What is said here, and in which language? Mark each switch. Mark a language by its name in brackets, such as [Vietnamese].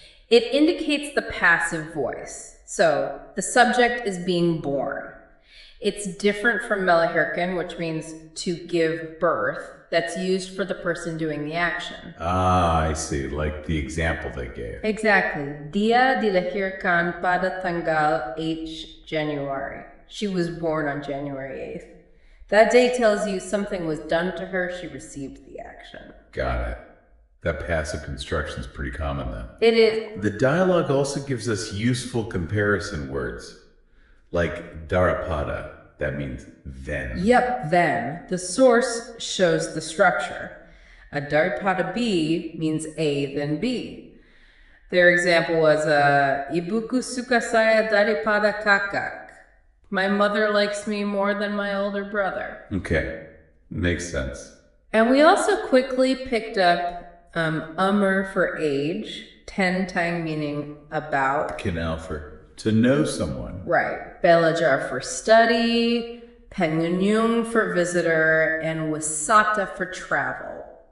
[English] It indicates the passive voice. So the subject is being born. It's different from melahirkan, which means to give birth. That's used for the person doing the action. I see. Like the example they gave. Exactly. [Indonesian] Dia dilahirkan pada tanggal 8 January. [English] She was born on January 8th. That day tells you something was done to her. She received the action. Got it. That passive construction is pretty common then. It is. The dialogue also gives us useful comparison words. Like darapada, that means then. Yep, then. The source shows the structure. A daripada B means A, then B. Their example was, [Indonesian] Ibuku suka saya daripada kakak. [English] My mother likes me more than my older brother. Okay, makes sense. And we also quickly picked up umur for age, tentang meaning about. Canal for to know someone. Right. Belajar for study, pengunjung for visitor, and wisata for travel.